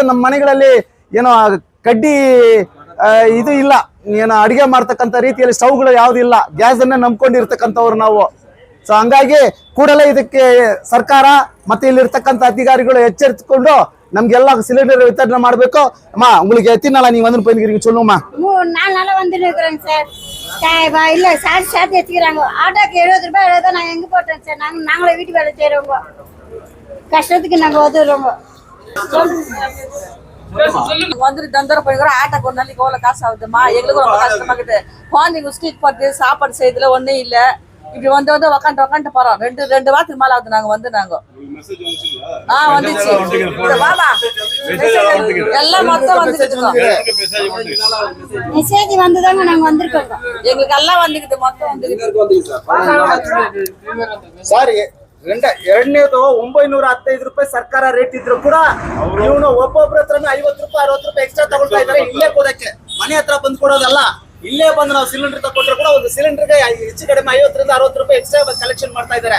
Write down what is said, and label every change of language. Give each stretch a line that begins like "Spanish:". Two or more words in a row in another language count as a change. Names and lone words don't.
Kannada: ನಮ್ಮ ಮನೆಗಳಲ್ಲಿ ಏನೋ ಕಡ್ಡಿ ಇದು ಇಲ್ಲ, ಏನೋ ಅಡಿಗೆ ಮಾಡ್ತಕ್ಕಂಥ ರೀತಿಯಲ್ಲಿ ಸ್ಟವ್ಗಳು ಯಾವ್ದು ಇಲ್ಲ, ಗ್ಯಾಸ್ ಅನ್ನೇ ನಂಬ್ಕೊಂಡಿರ್ತಕ್ಕಂಥವ್ರು ನಾವು. ಸೊ ಹಂಗಾಗಿ ಕೂಡಲೇ ಇದಕ್ಕೆ ಸರ್ಕಾರ ಮತ್ತೆ ಇಲ್ಲಿರ್ತಕ್ಕಂಥ ಅಧಿಕಾರಿಗಳು ಎಚ್ಚರಿಸಿಕೊಂಡು ನಮ್ಗೆಲ್ಲ ಸಿಲಿಂಡರ್ ವಿತರಣೆ ಮಾಡಬೇಕು.
Tamil: அம்மா உங்களுக்கு எத்தனை நாளா நீங்க வந்து போயிருக்கீங்க சொல்லுங்கம்மா. 4 நாளா வந்துருக்கேன் சார். இல்ல சார்ஜ் ஏத்திக்கிறாங்க. ஆட்டோக்கு 70 ரூபாய் எழுத நான் எங்க போட்டேன் சார். நாங்களே வீட்டு வேலை செய்யறவங்க, கஷ்டத்துக்கு நாங்க உதவுறோங்க. வந்துட்டு தந்தர போய்க்கிறோம். ஆட்டோக்கு ஒரு நாளைக்கு எவ்வளவு காசு ஆகுதுமா? எங்களுக்கு ரொம்ப கஷ்டமாக்குது. குழந்தைங்க ஸ்ட்ரீட் பார்த்து சாப்பாடு செய்யறதுல ஒன்றும் இல்லை. இப்படி வந்து உக்காண்டு போறோம். ரெண்டு வாரத்துக்கு மேல ஆகுது. நாங்க வந்துச்சு எல்லாம் மொத்தம் வந்துருக்கோம். மெசேஜ் வந்துதாங்க நாங்க வந்திருக்கோம். எங்களுக்கு எல்லாம் வந்துக்குது, மொத்தம் வந்துக்குது.
Kannada: ಸಾರಿ ಎರಡನೇದು 915 ರೂಪಾಯಿ ಸರ್ಕಾರ ರೇಟ್ ಇದ್ರು ಕೂಡ ಇವನು ಒಬ್ಬೊಬ್ಬರ ಹತ್ರ 50 ರೂಪಾಯಿ 60 ರೂಪಾಯಿ ಎಕ್ಸ್ಟ್ರಾ ತಗೊಳ್ತಾ ಇದ್ದಾರೆ. ಇಲ್ಲೇ ಕೊಡಕ್ಕೆ, ಮನೆ ಹತ್ರ ಬಂದು ಕೊಡೋದಲ್ಲ. ಇಲ್ಲೇ ಬಂದು ನಾವು ಸಿಲಿಂಡರ್ ತಗೊಂಡ್ರೆ ಕೂಡ ಒಂದು ಸಿಲಿಂಡರ್ಗೆ ಹೆಚ್ಚು ಕಡಿಮೆ 50 ರಿಂದ 60 ರೂಪಾಯಿ ಎಕ್ಸ್ಟ್ರಾ ಕಲೆಕ್ಷನ್ ಮಾಡ್ತಾ ಇದ್ದಾರೆ.